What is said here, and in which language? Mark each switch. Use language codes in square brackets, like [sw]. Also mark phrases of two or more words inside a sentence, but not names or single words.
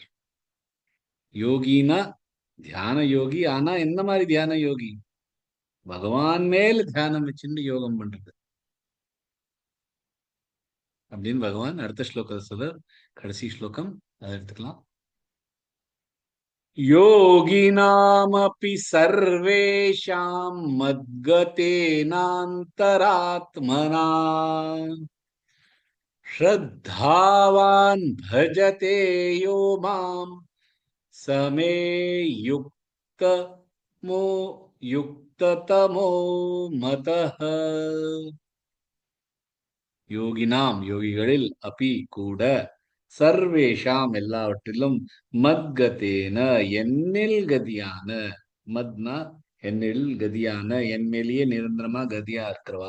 [ta] யோகினா தியான யோகி. ஆனா என்ன மாதிரி தியான யோகி? பகவான் மேல தியானம் வச்சுட்டு யோகம் பண்றது அப்படின்னு பகவான் அடுத்த ஸ்லோகத்தை சொல்றார். கடைசி ஸ்லோகம் அதை எடுத்துக்கலாம். [sa] योगिनामपि सर्वेषां मद्गतेनान्तरात्मना श्रद्धावान् भजते यो मां समे युक्ततमो मतः. [ta] யோகினாம் யோகிகளில், அபி கூட, சர்வேஷாம் எல்லாவற்றிலும், மத்கதேன என்னில் கதியான, மத்னா என்னில் கதியான, என் மேலேயே நிரந்தரமா கதியா இருக்கிறவா,